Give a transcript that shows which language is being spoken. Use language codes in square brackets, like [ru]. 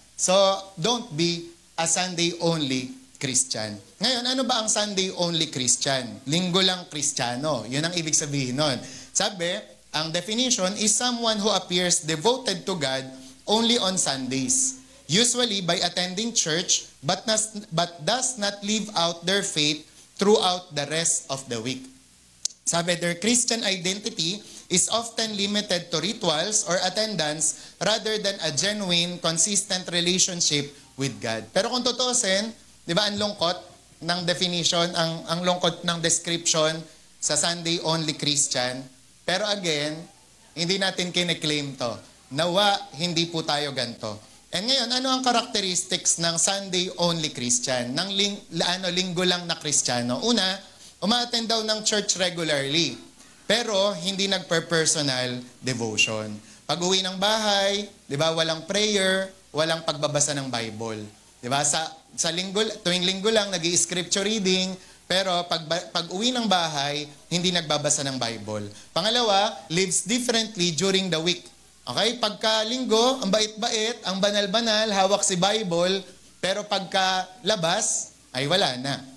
[en] So, don't be a Sunday only Christian. [tl] Ngayon, ano ba ang Sunday only Christian? Linggo lang Kristiyano. Yun ang ibig sabihin nun. [en] Sabi, ang definition is someone who appears devoted to God only on Sundays, usually by attending church, but does not live out their faith throughout the rest of the week. Sabi, their Christian identity is often limited to rituals or attendance rather than a genuine, consistent relationship with God. [tl] Pero kung tutuusin, di ba, ang lungkot ng definition, ang lungkot ng description sa Sunday only Christian. Pero again, hindi natin kine-claim to. Nawa, hindi po tayo ganito. And ngayon, ano ang characteristics ng Sunday only Christian? Ng linggo lang na Kristiyano? Una, umaattend daw ng church regularly, pero hindi nagper-personal devotion. Pag uwi ng bahay, di ba, walang prayer, walang pagbabasa ng Bible. Di ba? Tuwing linggo lang, nag-i-scripture reading, pero pag uwi ng bahay, hindi nagbabasa ng Bible. [en] Pangalawa, lives differently during the week. Okay? [tl] Pagka linggo, ang bait-bait, ang banal-banal, hawak si Bible, pero pagka labas, ay wala na.